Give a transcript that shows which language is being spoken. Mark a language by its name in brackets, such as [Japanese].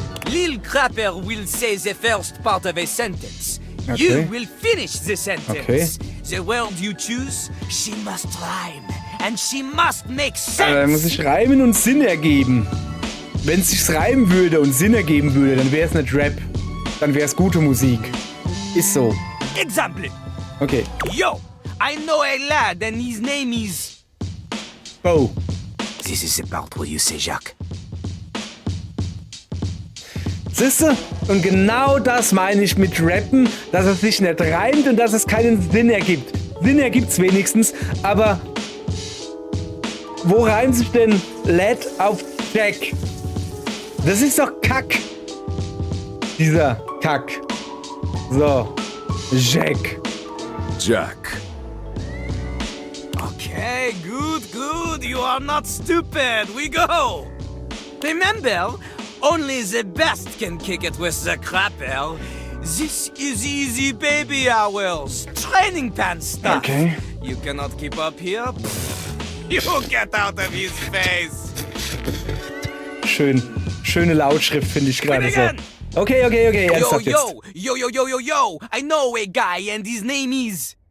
[English] Lil Crapper will say the first part of a sentence. Okay. You will finish the sentence. Okay. The word you choose, she must rhyme. And she must make sense. [German] Also, muss sich reimen und Sinn ergeben. Wenn es sich reimen würde und Sinn ergeben würde, dann wäre es nicht Rap. Dann wäre es gute Musik. Ist so. [English] Example. Okay. Yo, I know a lad and his name is... Bo. This is the part where you say Jacques. [German] Siehste? Und genau das meine ich mit Rappen, dass es sich nicht reimt und dass es keinen Sinn ergibt. Sinn ergibt's wenigstens, aber wo reimt sich denn Lad auf Jack? Das ist doch Kack. Dieser Kack. So. Jack. Jack. [English] Okay, good. You are not stupid. We go. Remember, only the best can kick it with the Crapper. This is easy baby hours. Training pants stuff. Okay. You cannot keep up here? You get out of his face. [German] Schöne Lautschrift finde ich gerade so. Okay. Ernsthaft jetzt. [English] Yo. I know a guy and his name is...